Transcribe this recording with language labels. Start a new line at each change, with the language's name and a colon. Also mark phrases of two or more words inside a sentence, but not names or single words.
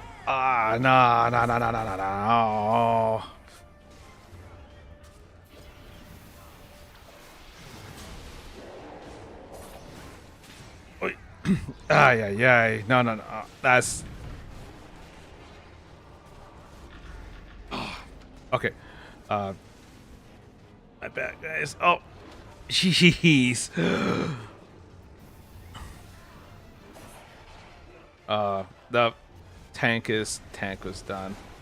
English: Ah, nah, nah, nah, nah, nah, nah, nah. Oh. Oi. Ay, ay, ay. No, no, no. That's okay. Uh, my bad, guys. Oh, jeez. The tank was done.